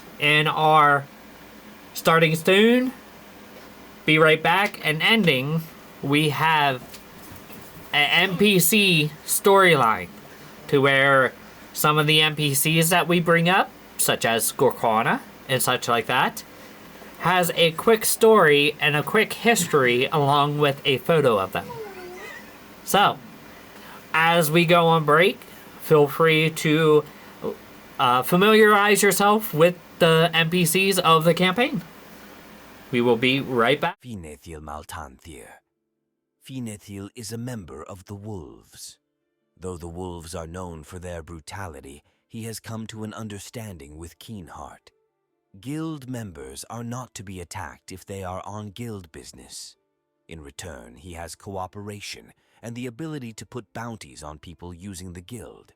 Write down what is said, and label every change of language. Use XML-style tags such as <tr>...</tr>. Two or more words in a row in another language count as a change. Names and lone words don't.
<en>In our starting soon, be right back, and ending, we have an NPC storyline to where some of the NPCs that we bring up, such as Gorkwana and such like that, has a quick story and a quick history along with a photo of them. So, as we go on break, feel free to familiarize yourself with the NPCs of the campaign. We will be right back. Finethil Maltanthir. Finethil is a member of the Wolves. Though the Wolves are known for their brutality, he has come to an understanding with Keenheart. Guild members are not to be attacked if they are on guild business. In return, he has cooperation and the ability to put bounties on people using the guild.</en>